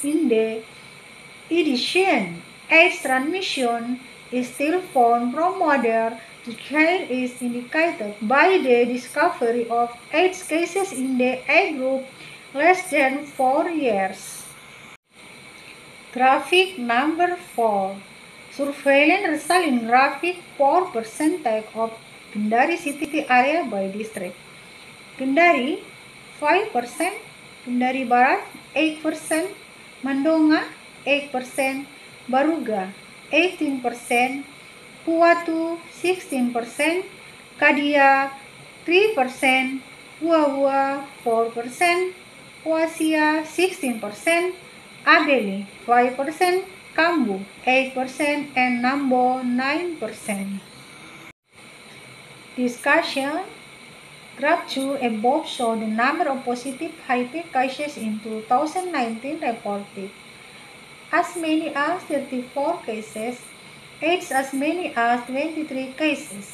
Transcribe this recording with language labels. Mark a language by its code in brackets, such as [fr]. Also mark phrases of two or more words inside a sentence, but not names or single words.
[en] In the addition, AIDS transmission is still found from mother to child is indicated by the discovery of AIDS cases in the age group less than 4 years. Graphic number 4. Surveillance result in graphic 4 percentage of Kendari city area by district. Kendari 5%, Kendari Barat 8%, Mandonga 8%, Baruga 18%, Puatu 16%, Kadia 3%, Huahua 4%, Huasia 16%, Abeli 5%, Kambu 8%, and Nambo 9%. Discussion: Graph 2 above show the number of positive HIV cases in 2019 reported. As many as 34 cases, AIDS as many as 23 cases.